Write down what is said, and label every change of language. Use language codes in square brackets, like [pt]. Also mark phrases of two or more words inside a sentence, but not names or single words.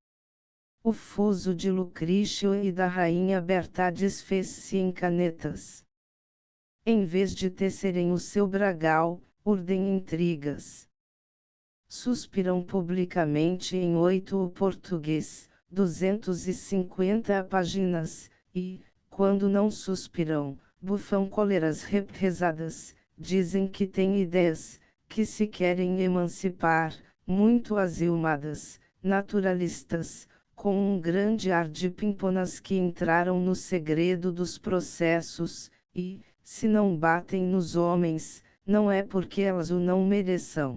[pt] O fuso de Lucrício e da rainha Berta desfez-se em canetas. Em vez de tecerem o seu bragal, urdem intrigas. Suspiram publicamente em 8 o português, 250 páginas, e, quando não suspiram, bufam cóleras represadas, dizem que têm ideias, que se querem emancipar, muito aziumadas, naturalistas, com um grande ar de pimponas que entraram no segredo dos processos, e, se não batem nos homens, não é porque elas o não mereçam.